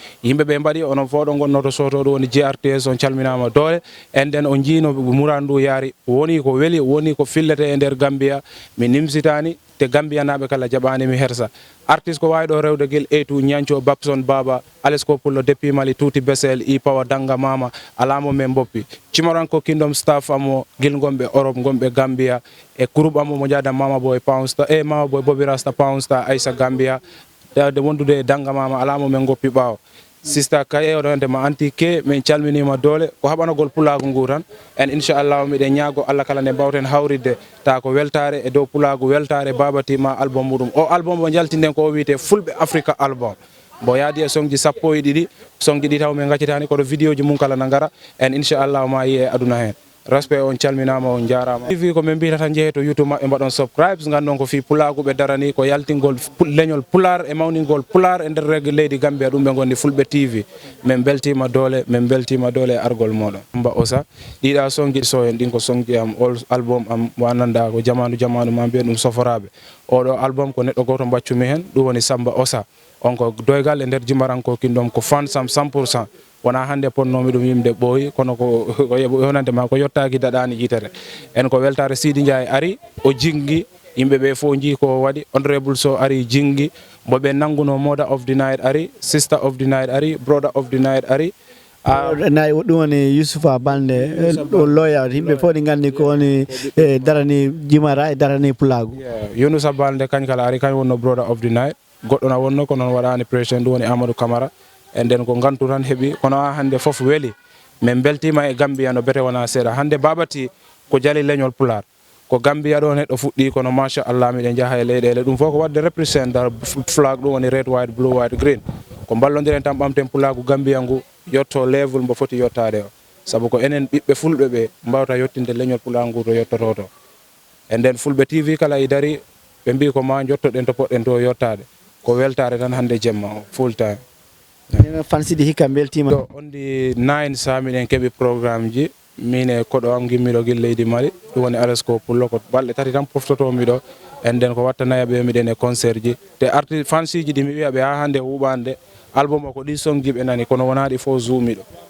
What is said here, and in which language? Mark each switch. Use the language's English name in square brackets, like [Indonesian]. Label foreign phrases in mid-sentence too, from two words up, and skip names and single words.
[Fula] Yimɓe ɓe mbaɗi, onon fof ɗo gonnoto soto ɗo woni J R T S, on calminama doole, en den on jiino murandu yaari, woni ko weli, woni ko fillete e nder Gambia, mi nimsitani, te Gambia naɓe kala jaɓani mi hersa. Artiste ko wawi ɗo rewde guel A to Nyancho, Babson Baba, Alex ko pullo depuis Mali, tuti Besel, I Power, Danga Mama, alamo men boppi. Cimaranko Kingdom staff amo, guel gonɓe Europe, gonɓe Gambia, e groupe amo mo jaada Mama Boy Pound Star, eh, Mama Boy Bobby Rasta Pound Star, Aisha Gambia, de wondude e Danga Mama, alamo men goppi ɓawo. Sister Kaye, o rewde ma anti K, min calminima doole, ko haɓanagol pulago ngu tan. En inchallah, miɗen ñaago Allah kala nde mbawten hawridde, ta ko weltare e dow pulago weltare Baba T ma album muɗum. O album mo jaltinden ko o wiyete Fulɓe Africa album. Mbo yaadi e song ji sappo e ɗiɗi, song ji ɗi taw min gaccitani, kono vidéo ji mum kala na ngara, en inchallah ma yi e aduna hen. Respect, on calminama, on jarama. T V ko min mbiyata tan jeehe to YouTube maɓɓe, mbaɗon subscribe, gandon ko fi pulago ɓe darani, ko yaltingol pu-, leñol pular e mawningol pular e nder reg-, leydi Gambia, ɗum ɓe gondi Fulɓe T V. Min beltima doole, min beltima doole e argol moɗon. Samba Osa, ɗiɗa song ji so en ɗin ko song ji am, all album am, mo annanda ko jamanu jamanu ma mbiyen ɗum Soforaɓe. Oɗo album ko neɗɗo goto mbaccumi hen, ɗum woni Samba Osa. On ko doygal e nder Jimaranko Kingdom, ko fan sam [French] cent pour cent. [Fula] Wona hande ponnomi ɗum yimɓe ɓooyi, kono ko, ko yeɓo-, yonande ma ko yottaki daɗani yitere. En ko weltare Sidi Ndiaye ari, o jingi, yimɓe ɓe fo jii ko waɗi, Honorable So ari jingi, mbo ɓe nanguno Mother of the Night ari, Sister of the Night ari, Brother of the Night ari. Ah. Nayi, ɗum woni Youssoufa Balde, Youssoufa o lawyer, yimɓe fo ɗi gandi ko woni, eh, darani Jimara e darani Pulago. Yeah, Younusa Balde kañ kala ari, kañ wonno Brother of the Night. Goɗɗo na wonno ko noon waɗani pression, ɗum woni Amadou Camara. E nden ko gantu tan heɓi, kono ha hande fof weli. Min beltima e Gambia no bete wona seeɗa. Hande Babati ko jali leñol Pular. Ko Gambia ɗo neɗɗo fuɗɗi kono machallah miɗen jaaha e leyɗele. Ɗum fof ko wadde represent dal f-, flag ɗum woni [English] red, white, blue, white, green. [Fula] Ko ballodiren tan ɓamten Pulaku Gambia ngu yetto level mbo foti yottade o. Sabu ko enen ɓiɓɓe Fulɓe ɓe mbawta yottinde leñol Pulaku ngu to yettoto to. E nden Fulɓe T V kala i dari ɓe mbi ko ma jottoɗen to poɗɗen to yottade. Ko weltare tan hande jemma o, [English] full time. [Fula] Enen fansi ɗi hikka beltima. To on di nine sa miɗen keɓi programme ji. Min e koɗo am gimmiɗo gil leydi Mali, ɗum woni Alex Ko Pullo, ko balɗe tati tan poftotomi ɗo. E nden ko watta naya ɓe miɗen e concert ji. Te arti-, fansi ji ɗi mi wiya ɓe ha hande huɓande, album o ko ɗi song ji ɓe nani, kono wona ɗi fo zoomi ɗo.